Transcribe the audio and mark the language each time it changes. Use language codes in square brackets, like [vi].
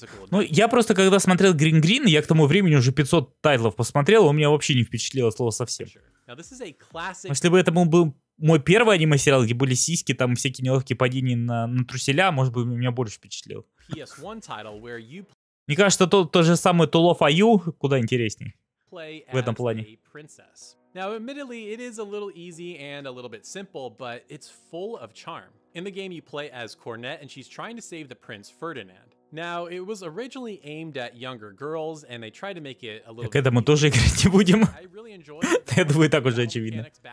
[ru] Ну, я просто, когда смотрел Green, я к тому времени уже 500 тайтлов посмотрел, он меня вообще не впечатлило слово совсем. Если бы это был мой первый аниме-сериал, где были сиськи, там всякие неловкие падения на труселя, может быть, меня больше впечатлил. Мне кажется, то же самое Tool of IU куда интересней в этом плане. [en] Now, admittedly, it is a little easy and a little bit simple, but it's full of charm. In the game, you play as Cornet, and she's trying to save the prince Ferdinand. Now, it was originally aimed at younger girls, and they tried to make it a little. [ru] К этому тоже играть не будем. Я думаю, так уже очевидно.